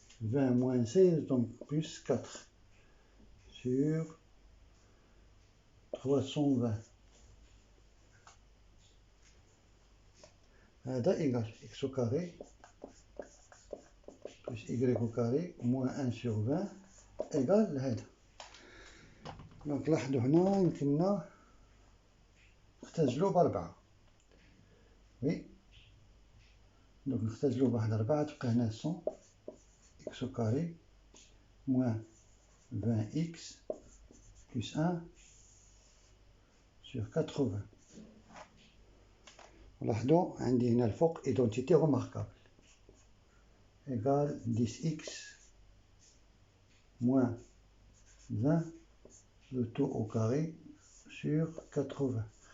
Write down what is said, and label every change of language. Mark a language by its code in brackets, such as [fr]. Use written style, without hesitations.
[fr] 20 moins 16, donc plus 4 sur 320. [ar] هذا [fr] égal x au carré plus y au carré moins 1 sur 20 égal هذا. Donc [ar] لاحظوا هنا يمكننا نختزلوا ب4. Oui. [fr] Donc [ar] نختزلوا بواحد 4 تبقى هنا [fr] 100 x au carré moins 20x plus 1 sur 80. [ar] لاحظوا عندي هنا الفوق [fr] identité remarquable égale 10x moins 20 le tout au carré sur 80.